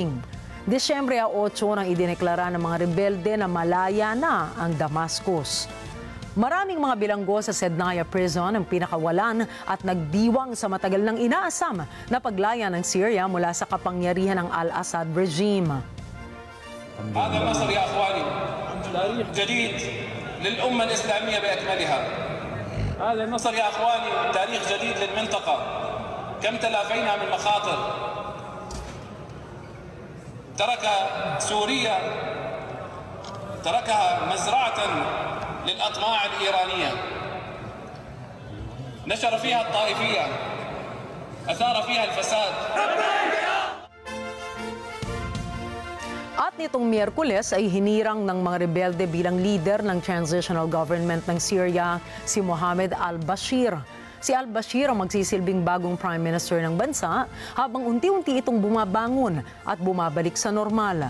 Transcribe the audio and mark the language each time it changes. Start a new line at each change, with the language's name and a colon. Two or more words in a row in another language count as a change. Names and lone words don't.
Filipino: Disyembre 8 nang idineklara ng mga rebelde na malaya na ang Damascus. Maraming mga bilanggo sa Sednaya Prison ang pinakawalan at nagdiwang sa matagal nang inaasam na paglaya ng Syria mula sa kapangyarihan ng al-Assad regime.
Arabic: هذا النصر يا اخواني تاريخ جديد للامه الاسلاميه باكملها. هذا النصر يا اخواني تاريخ جديد للمنطقه. كم تلافينا من مخاطر. ترك سوريا تركها مزرعه للاطماع الايرانيه. نشر فيها الطائفيه. اثار فيها الفساد.
Filipino: At nitong Miyerkules ay hinirang ng mga rebelde bilang leader ng
English: transitional government
Filipino: ng Syria, si Mohammed al-Bashir. Si al-Bashir ang magsisilbing bagong
English: prime minister
Filipino: ng bansa habang unti-unti itong bumabangon at bumabalik sa normal.